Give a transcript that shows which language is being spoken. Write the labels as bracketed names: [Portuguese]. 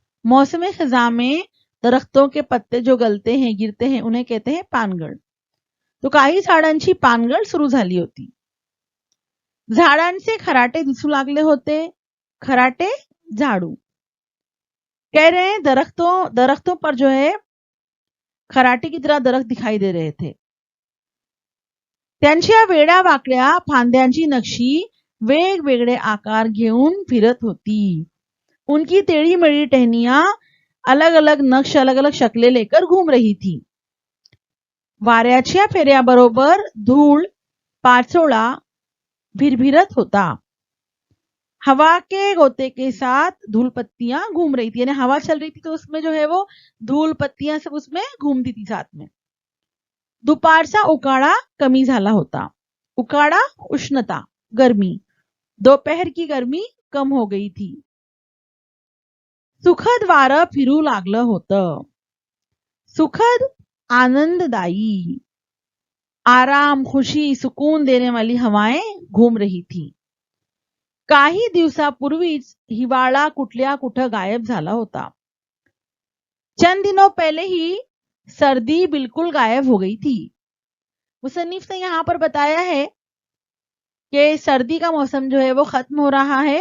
[Hindi] मौसम खजा में दरख्तों के पत्ते जो गलते हैं, गिरते हैं, उन्हें कहते हैं पानगळ। [Marathi] तो काही झाडांची पानगळ सुरू झाली होती। झाडांचे खराटे दिसू लागले होते। [Hindi] खराटे, झाड़ू। कह रहे हैं दरख्तों पर जो है खराटे की तरह दरख्त दिखाई दे रहे थे। [Marathi] त्यांच्या वेड्या वाकड्या फांद्यांची नक्षी वेगवेगळे आकार घेऊन फिरत होती। [Hindi] उनकी टेढ़ी मेढ़ी टहनियां अलग अलग नक्श, अलग अलग शक्लें लेकर घूम रही थी। [Marathi] वाऱ्याच्या फेऱ्याबरोबर धूळ, पाचोळा भिरभिरत होता। [Hindi] हवा के गोते के साथ धूल पत्तियां घूम रही थी, यानी हवा चल रही थी तो उसमें जो है वो धूल पत्तियां सब उसमें घूमती थी साथ में। [Marathi] दुपारचा उकाडा कमी झाला होता। उकाडा, उष्णता, गर्मी। [Hindi] दोपहर की गर्मी कम हो गई थी। [Marathi] सुखद वारं फिरू लागलं होतं। [Hindi] सुखद, आनंददायी, आराम, खुशी, सुकून देने वाली हवाएं घूम रही थी। [Marathi] काही दिवसापूर्वीच हिवाळा कुठल्या कुठं गायब झाला होता। [Hindi] चंद दिनों पहले ही सर्दी बिल्कुल गायब हो गई थी। मुसन्निफ ने यहाँ पर बताया है कि सर्दी का मौसम जो है वो खत्म हो रहा है।